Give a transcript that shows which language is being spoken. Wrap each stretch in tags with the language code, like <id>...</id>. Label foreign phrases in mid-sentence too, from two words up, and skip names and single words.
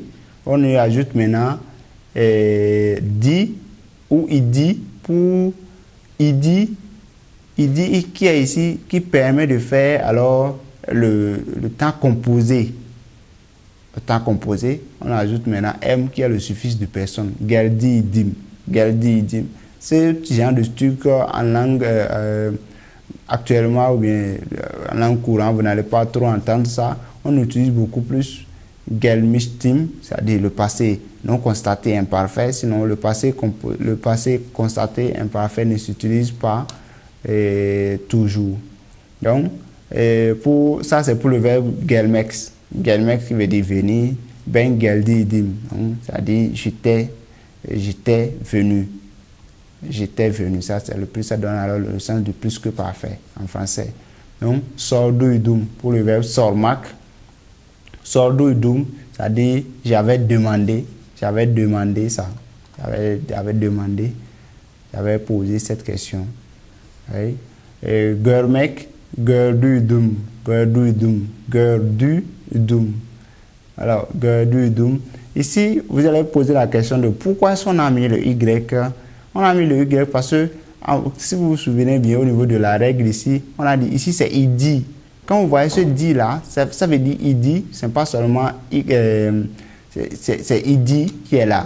<fr>On y ajoute maintenant dit ou idi pour idi qui est ici, qui permet de faire alors le temps composé. Le temps composé, on ajoute maintenant M qui est le suffixe de personne.</fr> <tr>Geldi idim. Geldi idim.</tr> <fr>Ce genre de truc en langue actuellement ou bien en langue courante, vous n'allez pas trop entendre ça. On utilise beaucoup plus gelmishtim, c'est-à-dire le passé non constaté imparfait. Sinon, le passé constaté imparfait ne s'utilise pas toujours. Donc, ça c'est pour le verbe gelmex. Gelmex qui veut dire venir.</fr> <tr>Ben geldi idim,</tr> <fr>c'est-à-dire j'étais venu. J'étais venu, ça c'est le plus, ça donne alors le sens de plus que parfait en français. Donc,</fr> <tr>sordu idum</tr> <fr>pour le verbe sormak.</fr> <tr>Sordu idum,</tr> <fr>c'est-à-dire j'avais demandé ça. J'avais posé cette question. Oui.</fr> <tr>Görmek, gördü idum, gördü idum. Alors, gördü idum.</tr> <fr>Ici, vous allez poser la question de pourquoi est-ce qu'on a mis le Y. On a mis le Y parce que, si vous vous souvenez bien, au niveau de la règle ici, on a dit ici c'est idi. Quand vous voyez ce dit là, ça veut dire idi, c'est pas seulement c'est idi qui est là.</fr>